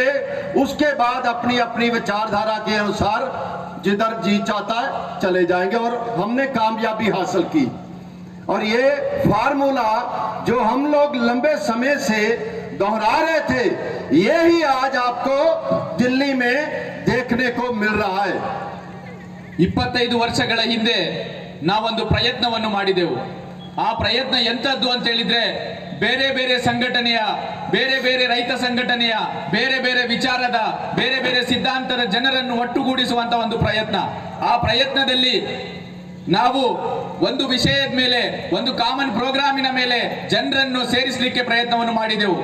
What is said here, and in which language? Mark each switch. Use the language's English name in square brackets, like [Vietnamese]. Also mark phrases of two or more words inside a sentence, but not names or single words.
[Hindi] उसके बाद अपनी अपनी विचारधारा के अनुसार जिधर जी चाहता है चले जाएंगे। और हमने कामयाबी हासिल की। और ये फार्मूला जो हम लोग लंबे समय से दोहरा रहे थे, ये ही आज आपको दिल्ली में देखने को मिल रहा है। [Kannada] 25 ವರ್ಷಗಳ ಹಿಂದೆ ನಾವೊಂದು ಪ್ರಯತ್ನವನ್ನು ಮಾಡಿದೆವು. ಆ ಪ್ರಯತ್ನ ಎಂತದ್ದು ಅಂತ ಹೇಳಿದ್ರೆ, ಬೇರೆ ಬೇರೆ ಸಂಘಟನೆಯ, ಬೇರೆ ಬೇರೆ ರೈತ ಸಂಘಟನೆಯ, ಬೇರೆ ಬೇರೆ ವಿಚಾರದ, ಬೇರೆ ಬೇರೆ ಸಿದ್ಧಾಂತದ ಜನರನ್ನು ಒಟ್ಟುಗೂಡಿಸುವಂತ ಒಂದು ಪ್ರಯತ್ನ. ಆ ಪ್ರಯತ್ನದಲ್ಲಿ ನಾವು ಒಂದು ವಿಷಯದ ಮೇಲೆ, ಒಂದು [English] common programme [Kannada] ಮೇಲೆ ಜನರನ್ನು ಸೇರಿಸಲಿಕ್ಕೆ ಪ್ರಯತ್ನವನ್ನು ಮಾಡಿದೆವು.